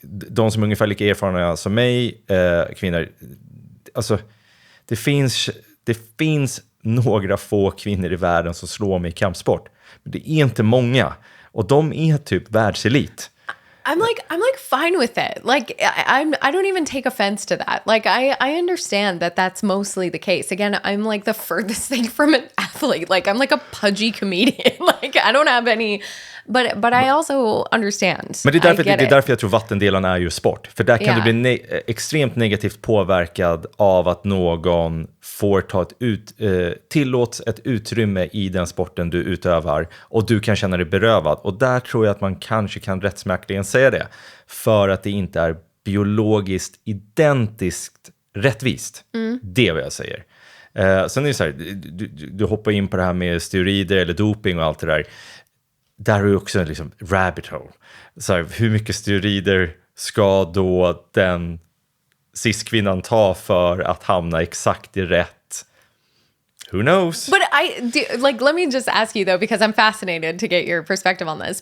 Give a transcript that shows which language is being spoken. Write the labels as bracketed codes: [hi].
[sv] De som är ungefär lika erfarna som mig, kvinnor, alltså det finns några få kvinnor i världen som slår mig i kampsport, men det är inte många och de är typ världselit. [en] I'm like fine with it. Like I don't even take offense to that. Like I understand that that's mostly the case. Again, I'm like the furthest thing from an athlete. Like I'm like a pudgy comedian. Like I don't have any, but I also understand. [sv] Men det är därför jag tror vattendelarna är ju sport. För där kan du bli extremt negativt påverkad av att någon får ta tillåts ett utrymme i den sporten du utövar och du kan känna dig berövad. Och där tror jag att man kanske kan rättsmäkligen säga det. För att det inte är biologiskt identiskt rättvist. Det är vad jag säger. Sen är det så här, du hoppar in på det här med steroider eller doping och allt det där. Där är ju också liksom rabbit hole. Så här, hur mycket steroider ska då den cis-kvinnan ta för att hamna exakt i rätt? [en] Who knows? But let me just ask you though, because I'm fascinated to get your perspective on this.